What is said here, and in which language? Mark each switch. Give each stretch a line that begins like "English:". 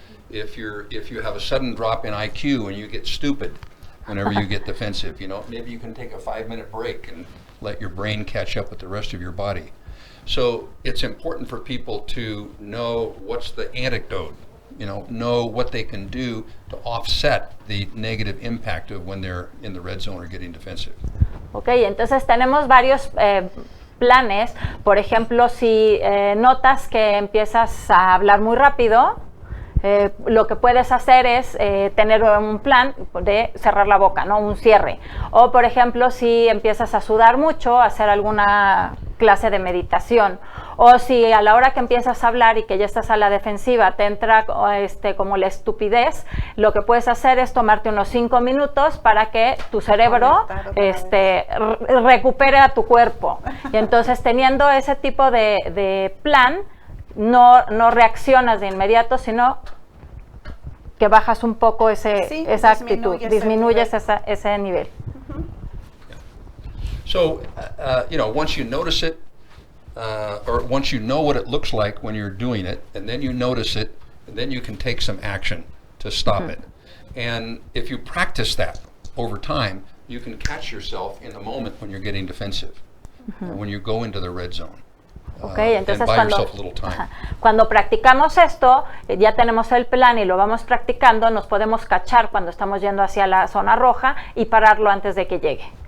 English: If you have a sudden drop in IQ and you get stupid whenever you get defensive, maybe you can take a 5-minute break and let your brain catch up with the rest of your body. So it's important for people to know what's the antidote, know what they can do to offset the negative impact of when they're in the red zone or getting defensive.
Spanish: Okay, entonces tenemos varios planes. Por ejemplo, si notas que empiezas a hablar muy rápido, lo que puedes hacer es tener un plan de cerrar la boca, ¿no? Un cierre. O, por ejemplo, si empiezas a sudar mucho, hacer alguna clase de meditación. O si a la hora que empiezas a hablar y que ya estás a la defensiva te entra como la estupidez, lo que puedes hacer es tomarte unos 5 minutos para que tu cerebro recupere a tu cuerpo. Y entonces, teniendo ese tipo de plan, no reaccionas de inmediato, sino que bajas un poco esa actitud, disminuyes ese nivel.
English: So, once you notice it, or once you know what it looks like when you're doing it, and then you notice it, and then you can take some action to stop it. And if you practice that over time, you can catch yourself in the moment when you're getting defensive, or when you go into the red zone.
Spanish: Okay, entonces cuando practicamos esto, ya tenemos el plan y lo vamos practicando, nos podemos cachar cuando estamos yendo hacia la zona roja y pararlo antes de que llegue.